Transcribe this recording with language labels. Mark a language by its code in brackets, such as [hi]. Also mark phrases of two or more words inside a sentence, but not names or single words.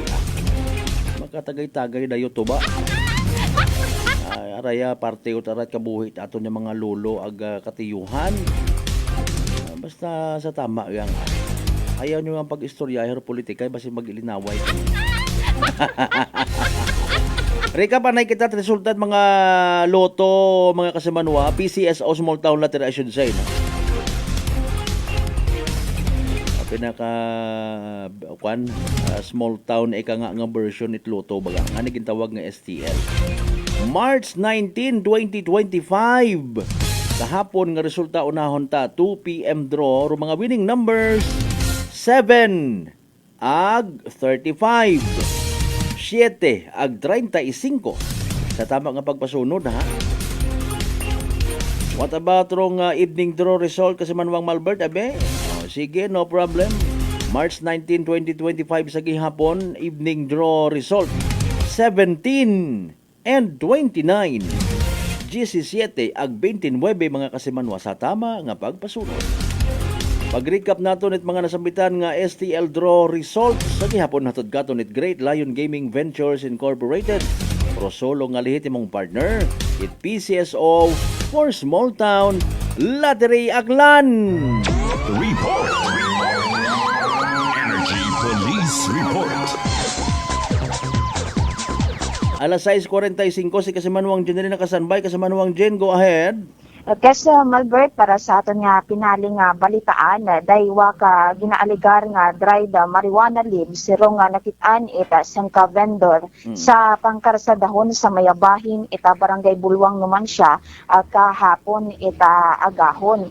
[akl] Makatagay-tagay dayo to ba? Araya parte o tarat kabuhit aton ng mga lolo ag katiyuhan. Basta sa tama yang. Ayaw nyo ang pag-istoryaher politika basi mag-ilinaway. Reka pa na kita resultat mga loto mga kasimanwa PCSO Small Town Lottery [en] I should say [akl] no? Pinaka [en] small town [akl] ika nga version it loto baga nga nagintawag nga STL March 19, 2025 kahapon nga resulta unahon ta 2 PM draw ro mga [en] winning numbers [akl] 7 ag 35 7 ag 35 sa tama nga pagpasunod ha. [en] What about [akl] rong [en] evening draw result [akl] kasi manwang Malbert abe? Sige, no problem. March 19, 2025 sa gihapon [en] evening draw result [akl] 17 and 29 17 ag 29 mga kasimanwa sa tama nga pagpasunod. Pag-recap nato nit mga nasambitan nga STL [en] draw results [akl] sa gihapon natod kato nit Great Lion Gaming Ventures Incorporated. Prosolo nga lehitimong partner it PCSO for Small Town Lottery Aklan. [en] Report! Energy Police Report! [akl] Alas 6:45 si Kasimanwang Jen rin nakasanbay. Kasimanwang Jen, [en] go ahead. [akl] Kasi Malbert, para sa aton nga pinaling nga balitaan, daywa ka ginaaligar nga dried marijuana leaves, siro nga nakitaan ita sang ka vendor sa pangkarsadahon sa Mayabahin, ita barangay Bulwang naman siya, kahapon ita agahon.